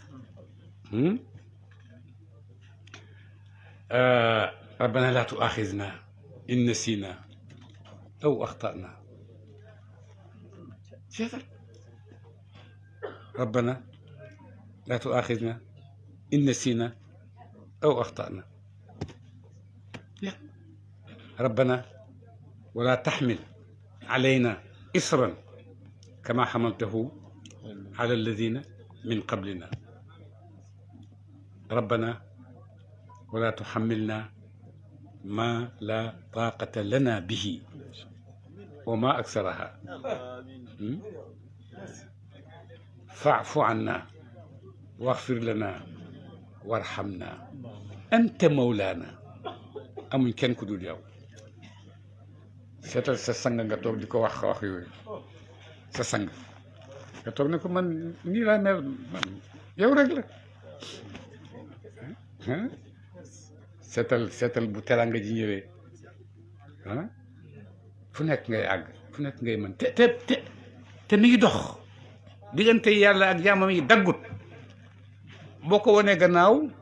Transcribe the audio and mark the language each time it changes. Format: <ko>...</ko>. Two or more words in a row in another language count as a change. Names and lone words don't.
<ar>ربنا لا تؤاخذنا إن نسينا أو أخطأنا seetal ربنا لا تؤاخذنا إن نسينا أو أخطأنا ربنا ولا تحمل علينا إصرا كما حملته على الذين من قبلنا ربنا ولا تحملنا ما لا طاقة لنا به وما أكثرها فاعف عنا واغفر لنا وارحمنا أنت مولانا</ar> <wo>amuñ kenn ku dul yow seetal sa sang nga toog di ko wax yooyu sa sang nga toog ne ko man nii laa mel man yow rek la seetal bu teranga ji ñëwee fu nekk ngay àgg fu nekk ngay mën te mi ngi dox diggante yàlla ak jaamam yi daggut boo ko wanee gannaaw</wo>